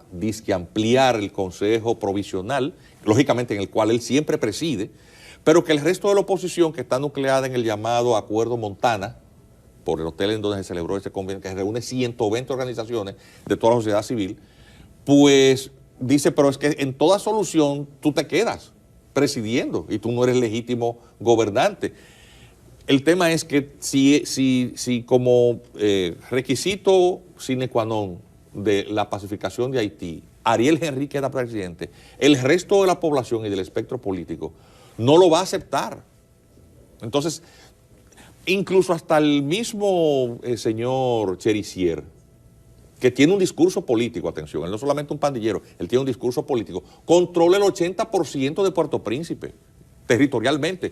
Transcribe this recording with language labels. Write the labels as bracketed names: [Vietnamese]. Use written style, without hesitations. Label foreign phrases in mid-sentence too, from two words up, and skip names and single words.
[Spanish] disque ampliar el Consejo Provisional, lógicamente en el cual él siempre preside, pero que el resto de la oposición, que está nucleada en el llamado Acuerdo Montana, por el hotel en donde se celebró ese convenio, que reúne 120 organizaciones de toda la sociedad civil, pues dice, pero es que en toda solución tú te quedas presidiendo y tú no eres legítimo gobernante. El tema es que si como requisito [Latin] sine qua non [Spanish] de la pacificación de Haití, Ariel Henry queda presidente, el resto de la población y del espectro político no lo va a aceptar. Entonces, incluso hasta el mismo señor Cherisier, que tiene un discurso político, atención, él no es solamente un pandillero, él tiene un discurso político, controla el 80% de Puerto Príncipe, territorialmente.